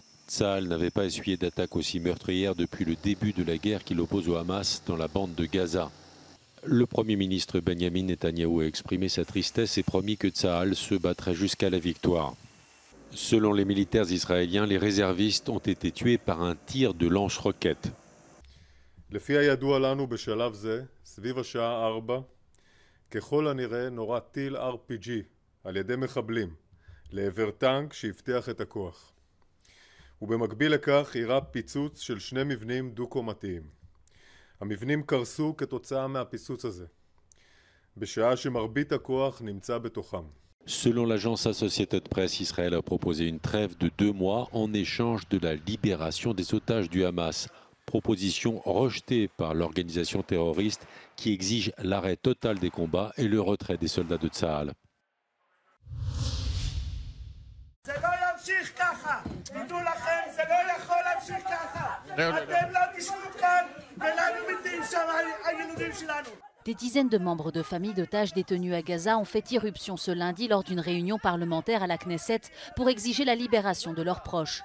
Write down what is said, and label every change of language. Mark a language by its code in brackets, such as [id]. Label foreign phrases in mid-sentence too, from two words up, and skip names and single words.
[fr] Tsahal n'avait pas essuyé d'attaque aussi meurtrière depuis le début de la guerre qui l'oppose au Hamas dans la bande de Gaza. Le Premier ministre Benjamin Netanyahou a exprimé sa tristesse et promis que Tsahal se battrait jusqu'à la victoire. Selon les militaires israéliens, les réservistes ont été tués par un tir de lance-roquettes. [he] לפי הידוע לנו בשלב זה, סביב השעה 4, ככל הנראה נורה טיל RPG על ידי מחבלים לעבר טנק שהבטיח את הכוח. ובמקביל לכך אירע פיצוץ של 2 מבנים דו-קומתיים. המבנים קרסו כתוצאה מהפיצוץ הזה, בשעה שמרבית הכוח נמצא בתוכם. [fr] Selon l'agence Associated Press, Israël a proposé une trêve de 2 mois en échange de la libération des otages du Hamas. Proposition rejetée par l'organisation terroriste qui exige l'arrêt total des combats et le retrait des soldats de Tsahal. Des dizaines de membres de familles d'otages détenus à Gaza ont fait irruption ce lundi lors d'une réunion parlementaire à la Knesset pour exiger la libération de leurs proches.